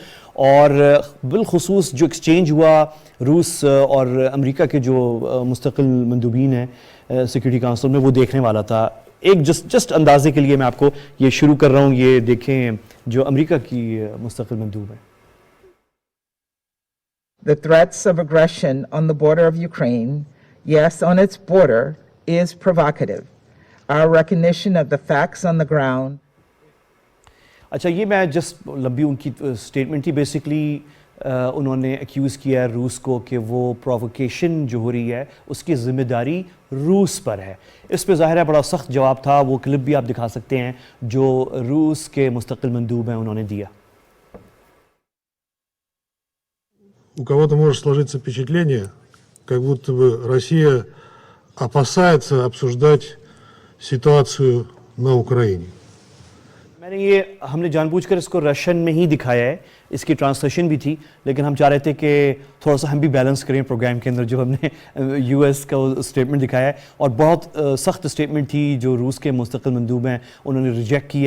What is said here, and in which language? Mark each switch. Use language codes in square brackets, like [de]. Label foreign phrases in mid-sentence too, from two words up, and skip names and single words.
[ur] اور بالخصوص جو ایکسچینج ہوا روس اور امریکہ کے جو مستقل مندوبین ہیں [en] security council [ur] میں، وہ دیکھنے والا تھا. ایک جسٹ اندازے کے لیے میں آپ کو یہ شروع کر رہا ہوں. یہ دیکھیں جو امریکہ کی مستقل مندوب ہے. [en] The threats of aggression on the border of Ukraine, yes, on its border, is provocative. Our recognition of the facts on the ground. [ur] اچھا یہ میں جسٹ لمبی ان کی اسٹیٹمنٹ تھی. بیسکلی انہوں نے ایکیوز کیا ہے روس کو کہ وہ پرووکیشن جو ہو رہی ہے اس کی ذمہ داری روس پر ہے. اس پہ ظاہر ہے بڑا سخت جواب تھا. وہ کلپ بھی آپ دکھا سکتے ہیں جو روس کے مستقل مندوب ہیں انہوں نے دیا. [ru] У кого-то может сложиться впечатление, как будто бы Россия опасается обсуждать ситуацию на Украине. [ur] میں نے یہ ہم نے جان بوجھ کر اس کو رشین میں ہی دکھایا ہے، اس کی ٹرانسلیشن بھی تھی، لیکن ہم چاہ رہے تھے کہ تھوڑا سا ہم بھی بیلنس کریں پروگرام کے اندر. جو ہم نے یو ایس کا اسٹیٹمنٹ دکھایا ہے، اور بہت سخت اسٹیٹمنٹ تھی جو روس کے مستقل مندوب ہیں انہوں نے ریجیکٹ کیا.